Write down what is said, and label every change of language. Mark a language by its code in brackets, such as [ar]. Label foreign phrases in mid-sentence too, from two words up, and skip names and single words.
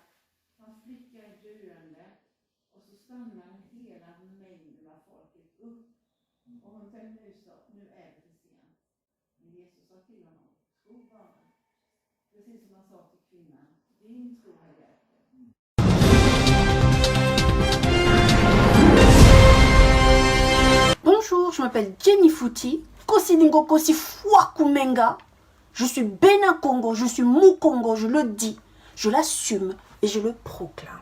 [sv] Hans flicka är döende. Och så stannar hela mängden av folket upp. Och hon tänkte nu är det för sent. Men Jesus sa till honom, tro bara. Precis som han sa till kvinnan, din tro har hjälpt dig. [fr] Bonjour, je m'appelle Jenny Fouti, Kosidingo Kosi Fwakumenga. Je suis Bénin Congo, je suis Mukongo, je le dis, je l'assume et je le proclame.